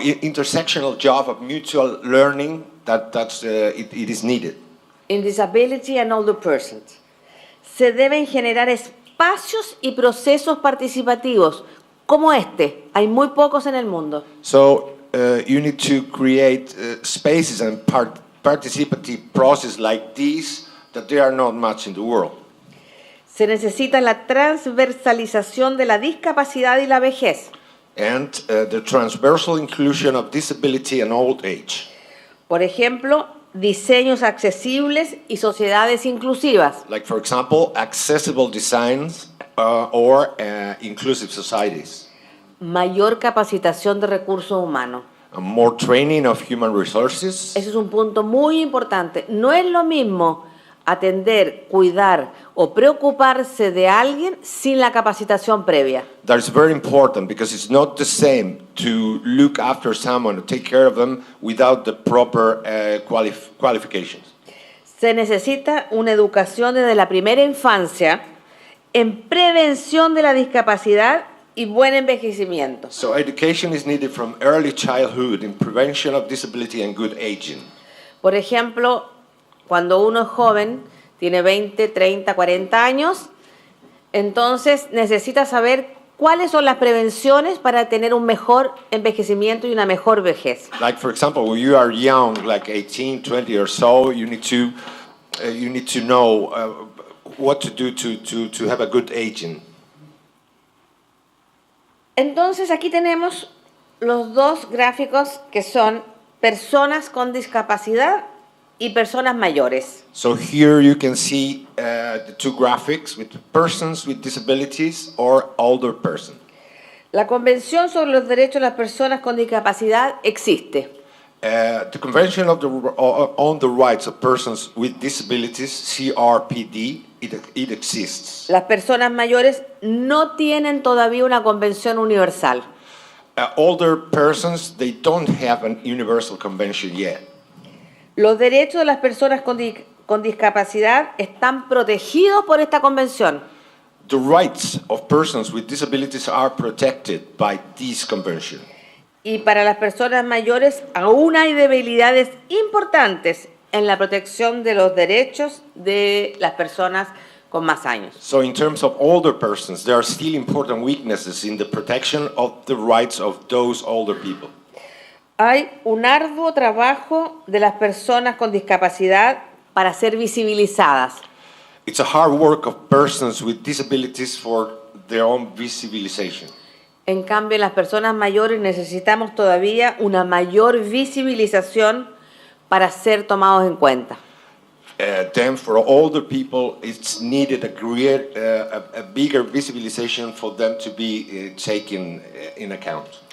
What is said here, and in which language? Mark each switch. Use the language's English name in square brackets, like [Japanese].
[English] intersectional job of mutual learning it is needed. In disability and older persons. [Spanish] Se deben generar espacios y procesos participativos como este. Hay muy pocos en el mundo. [English] So you need to create spaces and participative process like these that there are not much in the world. [Spanish] Se necesita la transversalización de la discapacidad y la vejez. [English] and the transversal inclusion of disability and old age. [Spanish] Por ejemplo, diseños accesibles y sociedades inclusivas. [English] Like, for example, accessible designs or inclusive societies. [Spanish] Mayor capacitación de recursos humanos. [English] More training of human resources. [Spanish] Ese es un punto muy importante. No es lo mismo atender, cuidar o preocuparse de alguien sin la capacitación previa. [English] That's very important because it's not the same to look after someone, to take care of them without the proper qualifications. [Spanish] Se necesita una educación desde la primera infancia en prevención de la discapacidad y buen envejecimiento. [English] So education is needed from early childhood in prevention of disability and good aging. [Spanish] Por ejemplo, cuando uno es joven, tiene 20, 30, 40 años, entonces necesita saber cuáles son las prevenciones para tener un mejor envejecimiento y una mejor vejez. [English] Like, for example, when you are young, like 18, 20 or so, you need to know what to do to have a good aging. [Spanish] Entonces aquí tenemos los dos gráficos que son personas con discapacidad y personas mayores. [English] So here you can see the two graphics with persons with disabilities or older person. [Spanish] La Convención sobre los Derechos de las Personas con Discapacidad existe. [English] The Convention on the Rights of Persons with Disabilities, CRPD, it exists. [Spanish] Las personas mayores no tienen todavía una convención universal. [English] Older persons, they don't have an universal convention yet. [Spanish] Los derechos de las personas con discapacidad están protegidos por esta convención. [English] The rights of persons with disabilities are protected by this convention. [Spanish] Y para las personas mayores aún hay debilidades importantes en la protección de los derechos de las personas con más años. [English] So in terms of older persons, there are still important weaknesses in the protection of the rights of those older people. [Spanish] Hay un arduo trabajo de las personas con discapacidad para ser visibilizadas. [English] It's a hard work of persons with disabilities for their own visibilization. [Spanish] En cambio, en las personas mayores necesitamos todavía una mayor visibilización para ser tomados en cuenta. [English] Then for older people, it's needed a bigger visibilization for them to be taken in account.